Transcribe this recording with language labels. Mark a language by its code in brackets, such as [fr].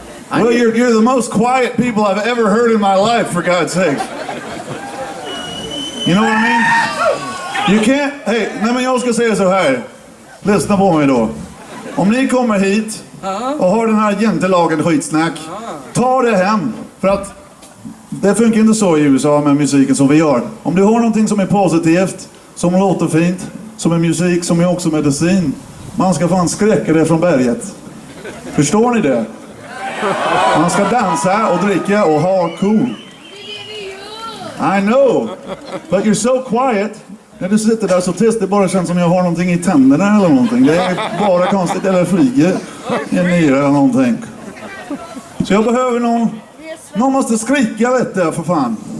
[en] Well, you're the most quiet people I've ever heard in my life, for God's sake. You know what I mean? You can't, hey, [sv] nej men jag ska säga så här. Lyssna på mig då. Om ni kommer hit och har den här jantelagen skitsnack, ta det hem. För att det funkar inte så i USA med musiken som vi gör. Om du har någonting som är positivt, som låter fint, som är musik, som är också medicin, man ska fan skräcka det från berget. Förstår ni det? Man ska dansa och dricka och ha cool. [en] I know, but you're so quiet. [sv] När du sitter där så tyst, det bara känns som jag har någonting i tänderna eller någonting. Det är bara konstigt, eller flyger en nyra eller någonting. Så jag behöver någon måste skrika lite för fan.